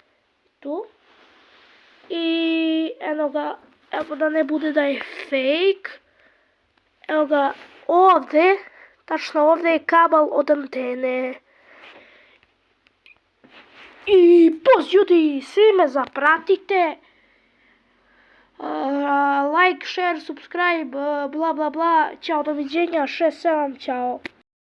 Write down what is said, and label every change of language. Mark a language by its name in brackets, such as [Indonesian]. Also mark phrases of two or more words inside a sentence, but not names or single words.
[Bosnian] I eno ga, evo da ne bude da je fake. Evo ga ovdje, tačno ovdje je kabel od antene. I poz ljudi, svi me zapratite. [English] Like, share, subscribe, bla bla bla. [Bosnian] Ćao, doviđenja, 6-7, ćao.